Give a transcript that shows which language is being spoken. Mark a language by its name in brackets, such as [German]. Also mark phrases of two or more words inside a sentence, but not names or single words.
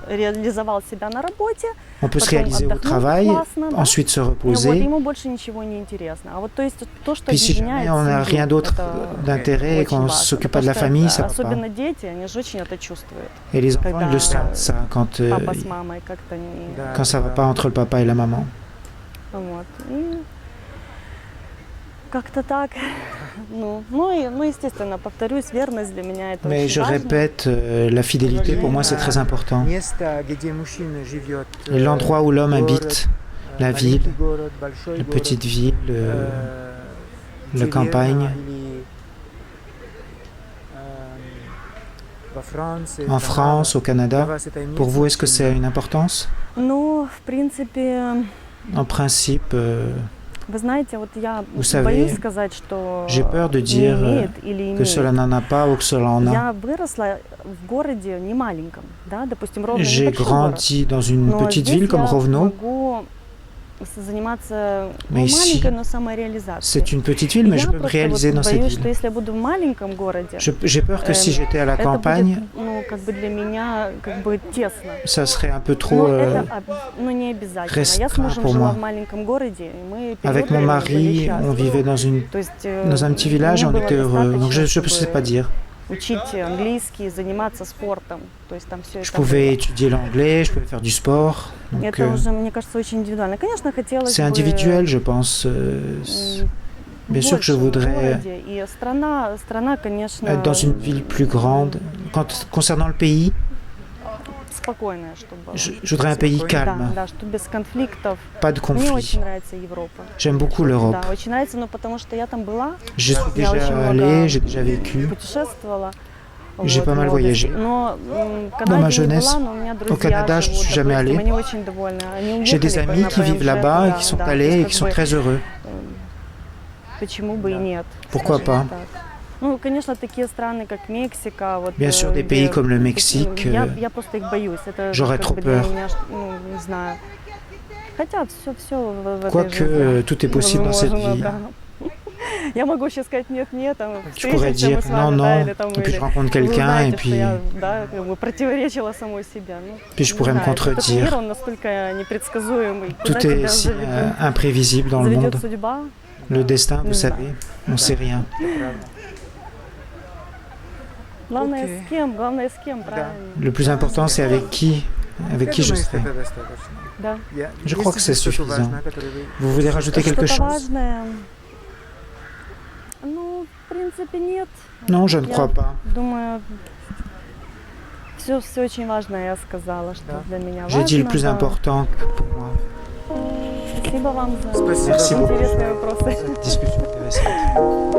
[French] On peut se réaliser au travail, ensuite se reposer. Puis si jamais on n'a rien d'autre d'intérêt et qu'on ne s'occupe pas de la famille, ça va pas. Et les enfants, ils le sentent ça quand ça va pas entre le papa et la maman. [Russian] Как-то так. Естественно, повторюсь, верность для меня это [French] Mais [Russian] очень [French] je [Russian] важно. [French] répète, la fidélité pour moi c'est très important. Et l'endroit où l'homme habite, la ville, la petite ville, la campagne, en France, au Canada, pour vous est-ce que c'est une importance? [Russian] Ну, в принципе, [French] En principe, [Russian] вы знаете, вот я [French] Vous savez, [Russian] боюсь сказать, что [French] j'ai peur de [Russian] не [French] dire [Russian] имеет или [French] que [Russian] имеет. [French] cela n'en a pas ou que cela en a. [Russian] Я выросла в городе не маленьком, да, допустим, Ровно [French] J'ai [Russian] небольшой город. [French] grandi dans une [Russian] Но [French] petite [Russian] здесь [French] ville comme [Russian] я [French] Rovno. [Russian] могу заниматься [French] Mais ici, [Russian] маленькой, но самореализацией. [French] C'est une petite ville, mais je peux me réaliser dans cette [Russian] боюсь, что [French] ville. [Russian] если я буду в маленьком городе, [French] J'ai peur que si j'étais à la [Russian] это [French] campagne, [Russian] будет, ну, как бы для меня, как бы тесно. [French] ça serait un peu trop... [Russian] Но это, ну, не обязательно. Я с [French] restreint [Russian] мужем [French] pour [Russian] жила [French] moi. [Russian] в маленьком городе, и мы [French] Avec mon [Russian] периодами были [French] mari, on [Russian] счастливы. [French] vivait [Russian] То есть, [French] dans un petit village et [Russian] мне [French] on [Russian] было [French] était heureux. Donc je [Russian] достаточно, [French] ne sais pas dire. [Russian] учить английский, заниматься спортом. То есть там все [French] Je [Russian] это [French] pouvais [Russian] было. [French] étudier l'anglais, je pouvais faire du sport. Donc, [Russian] Это уже, мне кажется, очень индивидуально. Конечно, хотелось [French] c'est [Russian] бы [French] individuel, je pense. Bien sûr que je [Russian] больше в [French] voudrais [Russian] городе. И страна, конечно, [French] être dans une ville plus grande. Concernant le pays, [Russian] спокойная, чтобы... [French] je voudrais un pays calme, [Russian] Да, чтобы без конфликтов. [French] pas de [Russian] Мне [French] conflit. [Russian] очень нравится Европа. [French] J'aime beaucoup l'Europe. [Russian] Да, очень нравится, но потому что я там была, [French] J'y suis [Russian] Я очень [French] déjà [Russian] много [French] allé, j'ai déjà vécu. [Russian] путешествовала. [French] J'ai pas mal [Russian] в молодости. [French] voyagé. [Russian] Но в [French] Dans ma [Russian] Канаде не [French] jeunesse, [Russian] была, но у меня друзья [French] au Canada, je [Russian] живут, [French] suis jamais [Russian] допустим, [French] allé. [Russian] они очень довольны. Они [French] J'ai des [Russian] уехали [French] amis [Russian] на [French] qui vivent [Russian] ПМЖ, [French] là-bas et [Russian] да, [French] qui sont [Russian] да, [French] allés [Russian] то [French] et [Russian] есть [French] qui sont [Russian] как бы, très heureux. почему бы и нет? [French] Pourquoi [Russian] скажем [French] pas? [Russian] так. Ну, конечно, такие страны, как Мексика, вот, [French] Bien sûr, des pays comme le Mexique, [Russian] я просто их боюсь. Это [French] j'aurais [Russian] как [French] trop [Russian] бы для [French] peur. [Russian] меня, ну, не знаю. Хотя все в этой [French] Quoique [Russian] жизни [French] tout est possible dans cette [Russian] возможно, [French] vie. [Russian] да. Я могу сейчас сказать нет, там, [French] Tu pourrais [Russian] встретимся мы [French] dire [Russian] с [French] non, [Russian] вами, да, [French] non, [Russian] или там, [French] et puis [Russian] или [French] je rencontre [Russian] вы [French] quelqu'un et [Russian] знаете, что [French] puis, [Russian] я, да, как бы противоречила самой себе. Ну, [French] puis je [Russian] не [French] pourrais me [Russian] знаю, этот мир, [French] contredire. [Russian] он настолько непредсказуемый. Куда [French] Tout est [Russian] тебя [French] si imprévisible dans le [Russian] заведет [French] monde. [Russian] судьба? [French] Le destin, vous [Russian] Не знаю. [French] savez, on ne sait rien. [Russian] Главное Окей. с кем, правильно. [French] Le plus important, c'est avec qui je serai. [Russian] Да. [French] Je crois que c'est suffisant. Vous voulez rajouter quelque [Russian] Что-то [French] chose? [Russian] важное? Ну, в принципе, нет. [French] Non, je ne [Russian] Я [French] crois pas. [Russian] думаю, все очень важное я сказала, что Да. для меня [French] J'ai dit le [Russian] важно, [French] plus [Russian] да. [French] important pour moi. [Russian] Спасибо вам за Спасибо. [French] Merci beaucoup. [Russian] интересные вопросы. [French] Discussion intéressante.